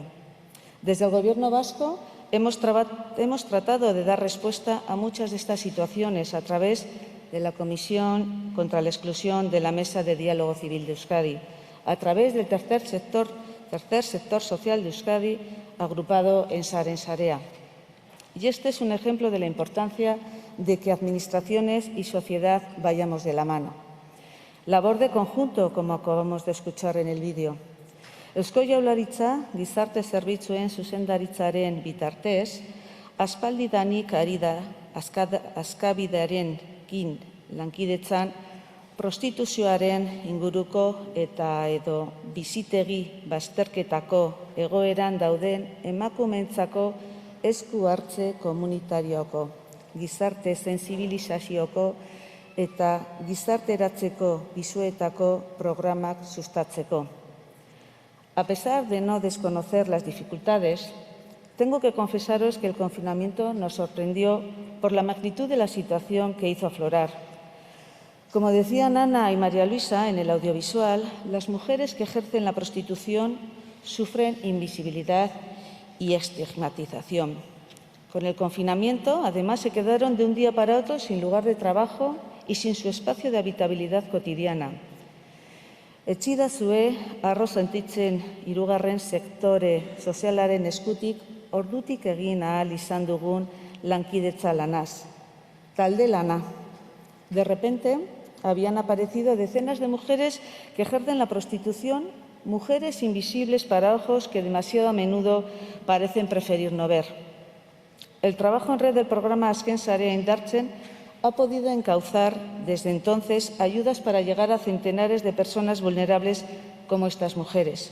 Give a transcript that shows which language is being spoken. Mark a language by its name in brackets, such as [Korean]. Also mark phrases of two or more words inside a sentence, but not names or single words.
[Spanish] Desde el Gobierno vasco hemos tratado de dar respuesta a muchas de estas situaciones a través de la Comisión contra la Exclusión de la Mesa de Diálogo Civil de Euskadi, a través del tercer sector social de Euskadi, agrupado en Saren Sarea. Y este es un ejemplo de la importancia de que administraciones y sociedad vayamos de la mano. Labor de conjunto, como acabamos de escuchar en el vídeo. [Basque] Eusko Jaurlaritza, gizarte zerbitzuen zuzendaritzaren bitartez, aspaldidanik ari da Askabidearekin lankidetzan prostituzioaren inguruko eta edo bizitegi bazterketako egoeran dauden emakumeentzako esku hartze komunitarioko, gizarte sentsibilizazioko eta gizarteratzeko pisuetako programak sustatzeko. [Spanish] A pesar de no desconocer las dificultades, Tengo que confesaros que el confinamiento nos sorprendió por la magnitud de la situación que hizo aflorar. Como decían Ana y María Luisa en el audiovisual, las mujeres que ejercen la prostitución sufren invisibilidad y estigmatización. Con el confinamiento, además, se quedaron de un día para otro sin lugar de trabajo y sin su espacio de habitabilidad cotidiana. [Basque] Etxidazue, arro sentitzen hirugarren sektore sozialaren eskutik, ordutik egin ahal izan dugun lankidetza lanaz. Talde lana. [Spanish] De repente, habían aparecido decenas de mujeres que ejercen la prostitución, mujeres invisibles para ojos que demasiado a menudo parecen preferir no ver. El trabajo en red del programa Azken Sarea Indartzen ha podido encauzar desde entonces ayudas para llegar a centenares de personas vulnerables como estas mujeres.